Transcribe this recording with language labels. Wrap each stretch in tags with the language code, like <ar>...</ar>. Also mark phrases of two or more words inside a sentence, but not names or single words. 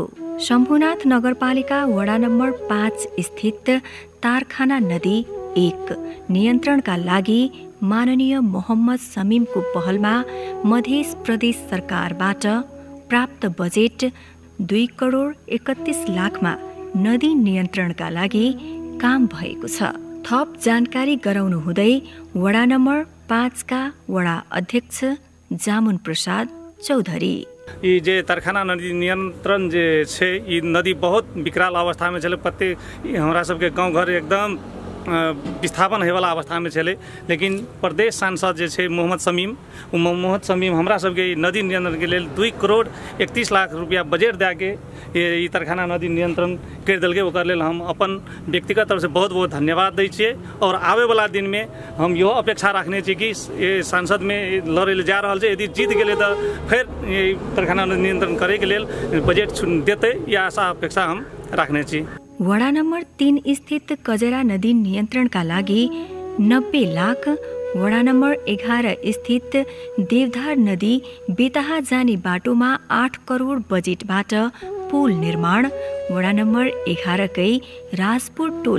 <ne>शम्भुनाथ नगरपालिका वडा नम्बर 5 स्थित तारखाना नदी 1 नियन्त्रणका लागि माननीय मोहम्मद समीमको पहलमा मध्य प्रदेश सरकारबाट प्राप्त बजेट 2 करोड 31 लाखमा नदी नियन्त्रणका लागि काम भएको छ। थप जानकारी गराउनु हुँदै वडा नम्बर 5 का वडा अध्यक्ष जामुन प्रसाद चौधरी।</ne> <mai>ई जे तरखाना नदी नियंत्रण जे छै ई नदी बहुत विकराल अवस्था में चले। प्रत्येक हमरा सबके गांव घर एकदम विस्थापन होयवाला अवस्था में चले, लेकिन प्रदेश सांसद जे छै मोहम्मद समीम हमरा सबके नदी नियंत्रण के लेल 2 करोड़ 31 लाख रुपया बजेट दे के ई तरखाना नदी नियंत्रण कर देलकै। ओकर लेल हम अपन व्यक्तिगत तरफ से बहुत बहुत धन्यवाद दै छियै और आवे वाला दिन में हम इहो अपेक्षा रखने छी कि सांसद में लड़े ले जा रहल छै, यदि जीत गेलै तऽ फिर तरखाना नदी नियंत्रण करे के लेल बजेट देतै, या आशा अपेक्षा हम रखने छी।</mai> <ne>वडा नम्बर 3 स्थित कजरा नदी नियन्त्रणका लागि 90 लाख, वडा नम्बर 11 स्थित देवधार नदी बेतहा जाने बाटोमा 8 करोड बजेटबाट पुल निर्माण, वडा नम्बर 11 कै राजपुर टोल</ne>